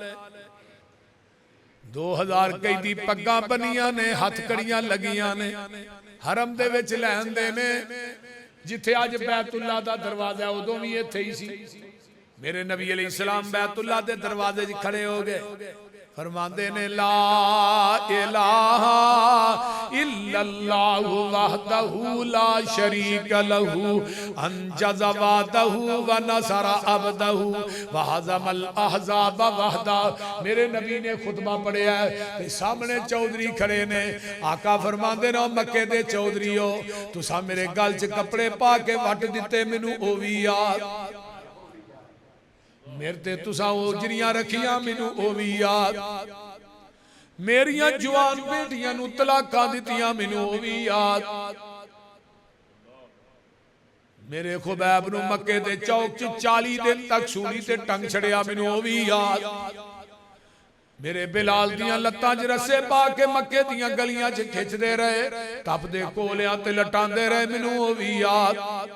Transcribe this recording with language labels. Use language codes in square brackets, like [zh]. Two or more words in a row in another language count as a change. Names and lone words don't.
[pa] 2000 قیدی پگاں بنیاں نے، ہتھکڑیاں لگیاں نے، حرم دے وچ لیندے نے. جتھے اج بیت اللہ دا دروازہ اودوں بھی ایتھے ہی سی. میرے نبی علیہ السلام بیت اللہ دے دروازے چ کھڑے ہو گئے. فرماندے نے [ar] لا إله إلا الله وحده لا شريك له أنجز وعده ونصر عبده وهزم الأحزاب وحده. [pa] میرے نبی نے خطبہ پڑھیا ہے، سامنے چودھری کھڑے نے. آقا فرماندے نے مکے دے چودھریو، تساں میرے گل چ کپڑے پا کے وٹ دتے، مینوں او وی یاد, میرے تے تساں اوجھڑیاں رکھیاں مینوں او وی یاد، میریاں جوان بیٹیاں نوں طلاقاں دتیاں مینوں او وی یاد، میرے خبیب نوں مکے دے چوک چ 40 دن تک سولی تے ٹنگ چھڈیا مینوں او وی یاد، میرے بلال دیاں لتاں چ رسے پا کے مکے دیاں گلیاں چ کھچدے رہے، تپدے کولیاں تے لٹاندے رہے مینوں او وی یاد.